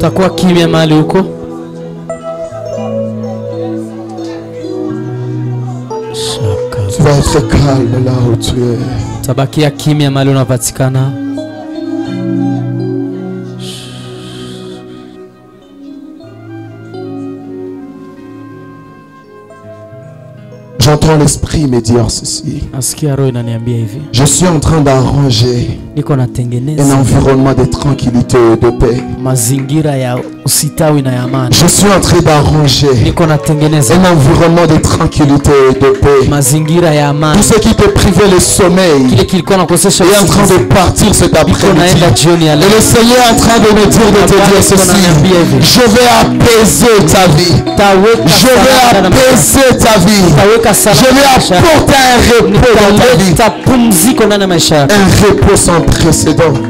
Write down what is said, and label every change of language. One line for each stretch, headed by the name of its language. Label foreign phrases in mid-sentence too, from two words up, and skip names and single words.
Swahili: Takuwa kimya mahali huko.
French: Tu vas être calme là où tu es.
Swahili: Tabakia kimya mahali unapatikana.
French: J'entends l'esprit me dire ceci.
Swahili: Nasikia roho inaniambia hivi.
French: Je suis en train d'arranger
Swahili: Niko natengeneza
French: un environnement de tranquillité et de paix.
Swahili: mazingira ya usitawi na ya amani.
French: Je suis en train d'arranger
Swahili: Niko natengeneza
French: un environnement de tranquillité et de paix.
Swahili: mazingira ya
French: Tout
Swahili: amani.
French: ce qui te privait le sommeil
Swahili: Kile kilikuwa nakosesha
French: est en train de partir cet après-midi. Et le Seigneur est en train de me dire de te dire ceci. Je vais apaiser ta vie. Je vais apaiser ta vie. Je vais apporter un repos dans ta vie. Un repos sans précédent.